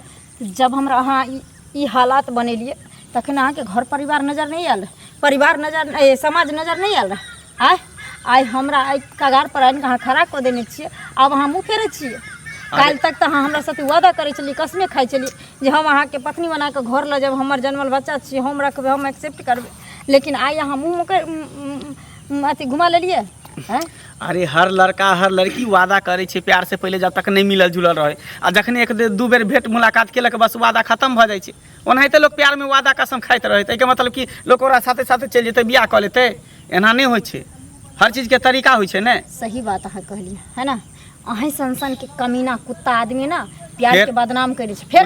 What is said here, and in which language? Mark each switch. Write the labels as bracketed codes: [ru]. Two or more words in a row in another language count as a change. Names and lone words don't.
[mai] जब हमरा अहाँ ई हालात बनेलिए तखन अहाँ के घर परिवार नजर नहीं आयल परिवार नजर समाज नजर नहीं आयल आय आइ हमरा आइ कगार पर आनि अहाँ खड़ा कऽ देने छियै आब अहाँ मुँह फेरै छियै। काल तक तो अहाँ हमरा साथे वादा करै छलिए कसमे खाइ छलिए जे हम अहाँ के पत्नी बना के घर ल जाब हमर जन्मल बच्चा छियै हम रखबै हम एक्सेप्ट करबै लेकिन आइ अहाँ मुँह अथी घुमा लेलिए हैं। अरे हर लड़का हर लड़की वादा करे छै प्यार से पहले जब तक नहीं मिलल जुलल रहे आ जखने एक दू बेर भेंट मुलाकात केलक बस वादा खत्म भ जाइ छै। ओनाहिते लोग प्यार में वादा कसम खाइत रहे एके मतलब कि लोग ओकरा साथे साथे चल जेतै बियाह कऽ लेतै एना नहीं होइ छै हर चीज के तरीका होइ छै ने। सही बात अहाँ कहलिए है ना अहीं संसन के कमीना कुत्ता आदमी ना प्यार के बदनाम करे छै फेर